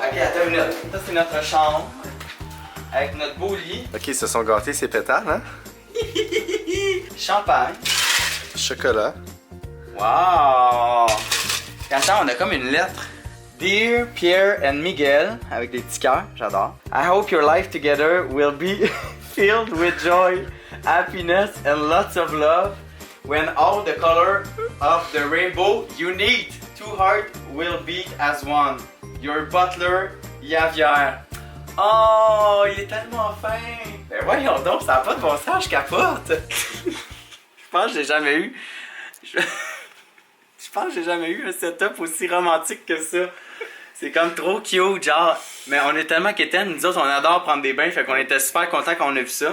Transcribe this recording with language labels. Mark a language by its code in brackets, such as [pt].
[fr] Ok, attends une minute. Ça, c'est notre chambre. Avec notre beau lit. Ok, ils se sont gâtés ces pétales, hein? Champagne. Chocolat. Wow! Puis attends, on a comme une lettre. [en] Dear Pierre and Miguel, [fr] avec des petits cœurs, j'adore. [en] I hope your life together will be filled with joy, happiness and lots of love. When all the color of the rainbow you need, two hearts will beat as one. Your butler, [fr] Javier. Oh, il est tellement fin! Ben voyons donc, ça n'a pas de bon sens, je capote! Je pense que j'ai jamais eu. Je pense que j'ai jamais eu un setup aussi romantique que ça. C'est comme trop cute, genre. Mais on est tellement quétaines, nous autres, on adore prendre des bains, fait qu'on était super contents quand on a vu ça.